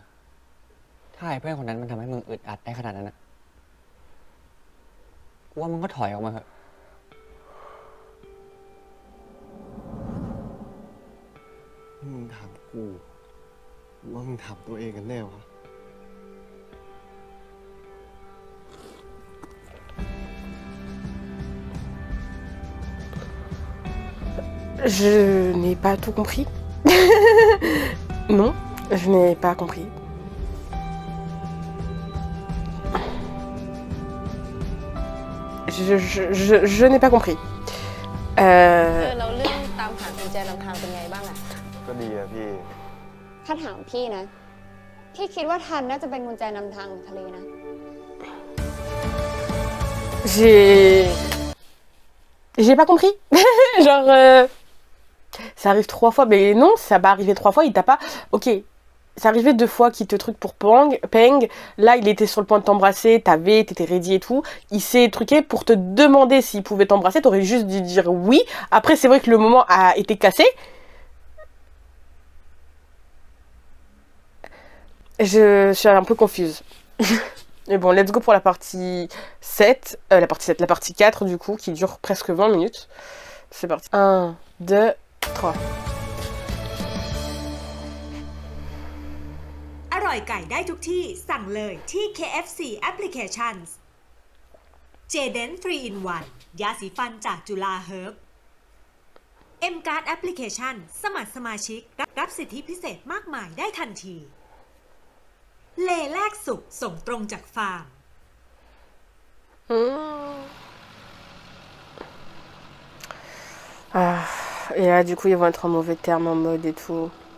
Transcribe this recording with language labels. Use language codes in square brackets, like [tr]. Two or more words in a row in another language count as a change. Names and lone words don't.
[th] ถ้าไอ้เพื่อนคนนั้นมันทำให้มึงอึดอัดได้ขนาดนั้นนะกูว่ามึงก็ถอยออกมาเถอะ นี่มึงถามกูหรือว่ามึงถามตัวเองกันแน่วะ [fr] Je n'ai pas tout compris. Non, je n'ai pas compris. Je n'ai pas compris. [th] เราเรื่องตามหากุญแจนำทางเป็นไงบ้างอะ ก็ดีอะพี่ ถ้าถามพี่นะ พี่คิดว่าทันน่าจะเป็นกุญแจนำทางของทะเลนะ [fr] J'ai pas compris. Genre, ça arrive 3 fois, mais non, ça va arriver 3 fois, il t'a pas... Ok, c'est arrivé 2 fois qu'il te truc pour Peng. Là, il était sur le point de t'embrasser, t'étais ready et tout. Il s'est truqué pour te demander s'il pouvait t'embrasser, t'aurais juste dû dire oui. Après, c'est vrai que le moment a été cassé. Je suis un peu confuse. Mais bon, [en] let's go [fr] pour la partie 7. La partie 4 du coup, qui dure presque 20 minutes. C'est parti. 1, 2, 3. [th] อร่อยไก่ได้ทุกที่สั่งเลยที่ KFC Applications Jaden 3 in 1 ยาสีฟันจากจุฬาเฮิร์บ M Card Application สมัครสมาชิกรับสิทธิพิเศษมากมายได้ทันทีเลแลกสุกส่งตรงจากฟาร์ม [fr] Ah, et là, du coup, ils vont être en mauvais terme, en mode et tout.